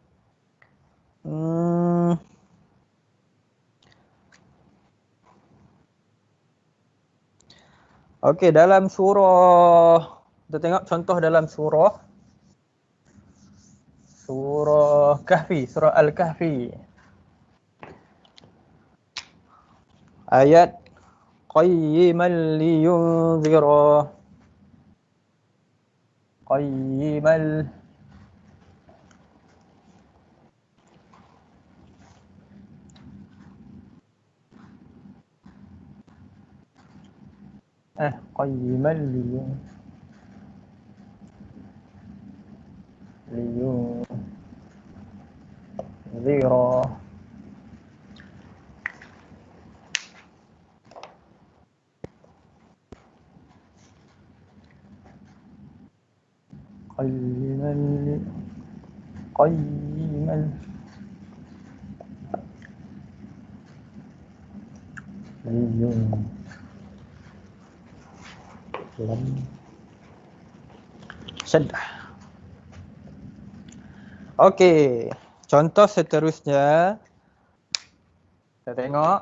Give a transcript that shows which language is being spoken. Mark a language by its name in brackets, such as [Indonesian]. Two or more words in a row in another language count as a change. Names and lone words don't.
[Malay] Okey, dalam surah, kita tengok contoh dalam surah Kahfi, surah Al-Kahfi. [Arabic] Ayat قيما لينذر. قيما قيما لينذر. [Malay] Qayyiman syaddah. Okey, contoh seterusnya kita tengok.